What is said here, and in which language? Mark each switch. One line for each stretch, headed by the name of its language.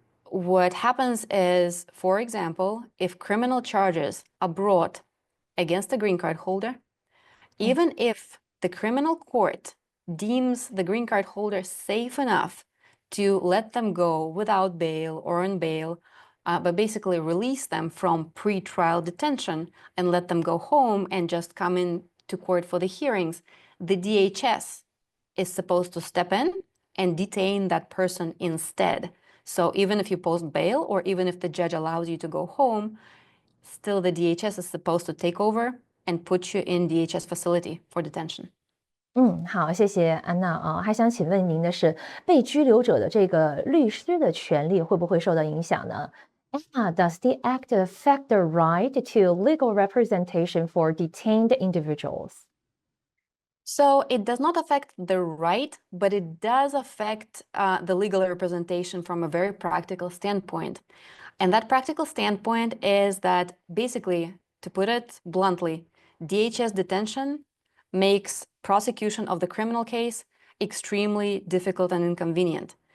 English: What happens is, for example, if criminal charges are brought against a green card holder, even if the criminal court deems the green card holder safe enough to let them go without bail or on bail, but basically release them from pre-trial detention and let them go home and just come in to court for the hearings, the DHS is supposed to step in and detain that person instead. So even if you post bail or even if the judge allows you to go home, still the DHS is supposed to take over and put you in DHS facility for detention.
Chinese: 好，谢谢安娜啊。还想请问您的是，被拘留者的这个律师的权利会不会受到影响呢？
English: Anna, does the act affect the right to legal representation for detained individuals? So it does not affect the right, but it does affect the legal representation from a very practical standpoint. And that practical standpoint is that basically, to put it bluntly, DHS detention makes prosecution of the criminal case extremely difficult and inconvenient.